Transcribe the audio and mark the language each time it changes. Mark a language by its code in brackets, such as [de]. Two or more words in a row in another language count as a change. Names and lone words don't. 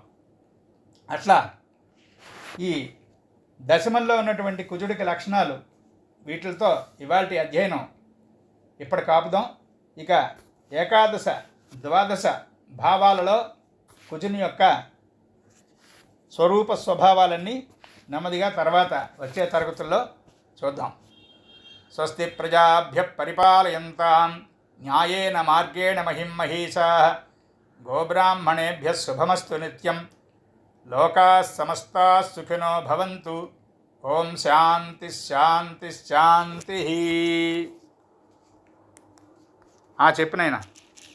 [te] అట్లా ఈ దశమంలో ఉన్నటువంటి కుజుడికి లక్షణాలు వీటితో ఇవాల్టి అధ్యయనం ఇప్పటికి ఆపుదాం. ఇక ఏకాదశ ద్వాదశ భావాలలో కుజుని యొక్క స్వరూప స్వభావాలన్నీ నెమ్మదిగా తర్వాత వచ్చే తరగతుల్లో చూద్దాం. [sa] స్వస్తి ప్రజాభ్య పరిపాలయంతాం న్యాయేన మార్గేణ మహిం మహీషాః గోబ్రాహ్మణేభ్యः శుభమస్తు నిత్యం. లోకాः సమస్తాः సుఖినో భవంతు. ఓం శాంతి శాంతి శాంతి. [te] చెప్పినైనా